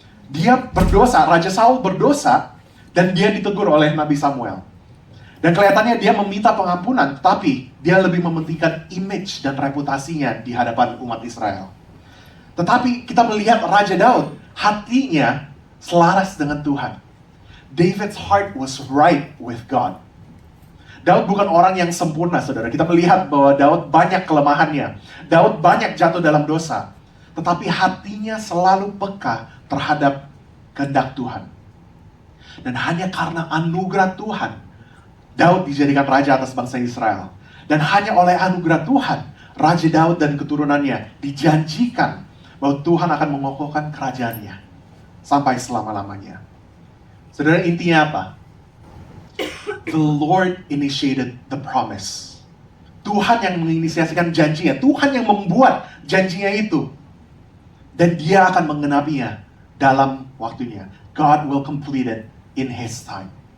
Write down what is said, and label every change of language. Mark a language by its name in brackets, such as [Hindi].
[Indonesian] Dia berdosa, Raja Saul berdosa, dan dia ditegur oleh Nabi Samuel. Dan kelihatannya dia meminta pengampunan, tetapi dia lebih mementingkan image dan reputasinya di hadapan umat Israel. Tetapi kita melihat Raja Daud, hatinya selaras dengan Tuhan. [English] David's heart was right with God. [Indonesian] Daud bukan orang yang sempurna, saudara. Kita melihat bahwa Daud banyak kelemahannya. Daud banyak jatuh dalam dosa. Tetapi hatinya selalu peka terhadap kehendak Tuhan. Dan hanya karena anugerah Tuhan, Daud dijadikan raja atas bangsa Israel. Dan hanya oleh anugerah Tuhan, Raja Daud dan keturunannya dijanjikan bahwa Tuhan akan mengokohkan kerajaannya sampai selama-lamanya. Saudara, intinya apa? [English] The Lord initiated the promise. [Indonesian] Tuhan yang menginisiasikan janjinya. Tuhan yang membuat janjinya itu. Dan dia akan menggenapinya dalam waktunya. [English] God will complete it in His time.